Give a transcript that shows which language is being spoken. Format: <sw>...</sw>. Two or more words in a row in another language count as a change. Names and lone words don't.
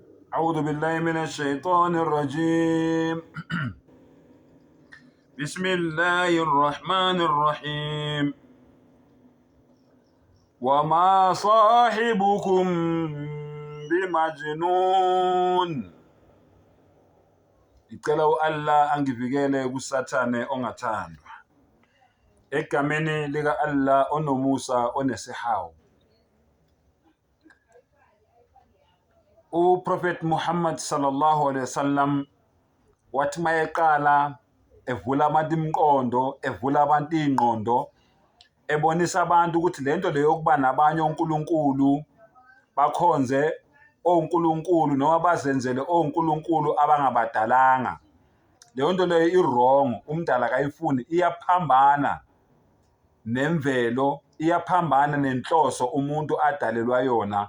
<ar>أعوذ بالله من الشيطان الرجيم. بسم الله الرحمن الرحيم. وما صاحبكم بمجنون.</ar> <nd>Icela Allah angivikele kusathane ongathandwa. Egameni lika Allah onomusa onesihawu. Prophet Muhammad</nd> <ar>صلى الله عليه وسلم</ar> <nd>wathi mayeqala evula abantu imiqondo, evula abantu ingqondo, ebonisa abantu ukuthi lento leyo yokuba nabanye onkulunkulu bakhonze onkulunkulu noma bazenzele onkulunkulu abangabadalanga, leyo nto leyo i-wrong, umdala kayifuni, iyaphambana nemvelo, iyaphambana nenhloso umuntu adalelwa yona.</nd>